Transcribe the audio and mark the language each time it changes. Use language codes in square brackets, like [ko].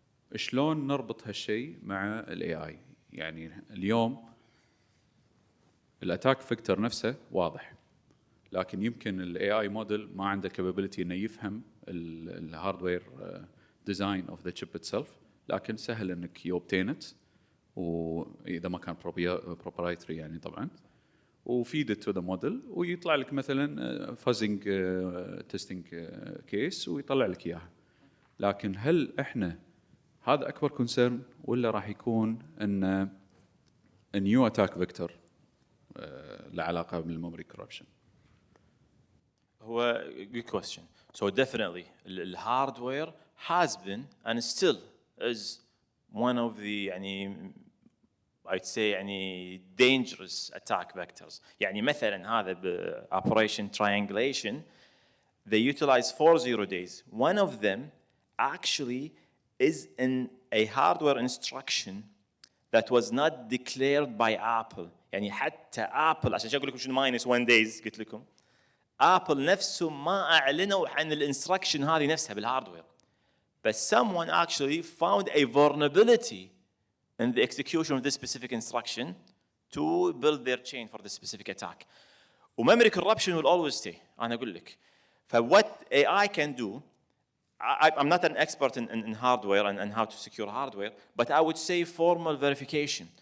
[ar] فشلون نربط هالشيء مع الاي اي؟ يعني اليوم الاتاك فيكتور نفسه واضح، لكن يمكن الاي اي موديل ما عنده كابابيلتي انه يفهم الهاردوير ديزاين اوف ذا تشيب اتسلف، لكن سهل انك يوبتينت، واذا ما كان بروبرايتري يعني طبعا، وفيد تو ذا موديل ويطلع لك مثلا فازنج تيستنج كيس ويطلع لك اياها. لكن هل احنا هذا اكبر كونسيرن، ولا راح يكون ان نيو اتاك فيكتور له علاقه بالميموري كوربشن؟ [en] هو good question. So definitely the hardware has been and still is one of the يعني I'd say يعني dangerous attack vectors. [ar] يعني مثلا هذا [en] operation triangulation they utilize 4 zero days. One of them actually is in a hardware instruction that was not declared by Apple. [ar] يعني حتى Apple عشان اقول لكم شنو minus 1 days قلت لكم ابل نفسه ما اعلنوا عن الانستركشن هذه نفسها بالهاردوير. [en] But someone actually found a vulnerability in the execution of this specific instruction to build their chain for this specific attack. وmemory corruption will always stay. [ar] أنا أقول لك. [en] What AI can do, I'm not an expert in hardware and how to secure hardware, but I would say formal verification.